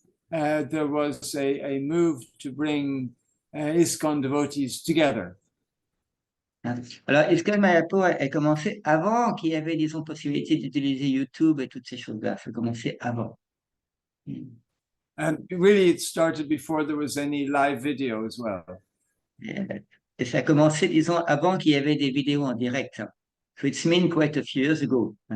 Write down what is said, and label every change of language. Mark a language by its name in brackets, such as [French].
[English] There was a move to bring ISKCON devotees together. [French] Alors, ISKCON Mayapur a commencé avant qu'il y avait, disons, possibilité d'utiliser YouTube et toutes ces choses-là. Ça a commencé avant. [English] And really, it started before there was any live video as well. [French] Et ça a commencé, disons, avant qu'il y avait des vidéos en direct. [English] So it's been quite a few years ago.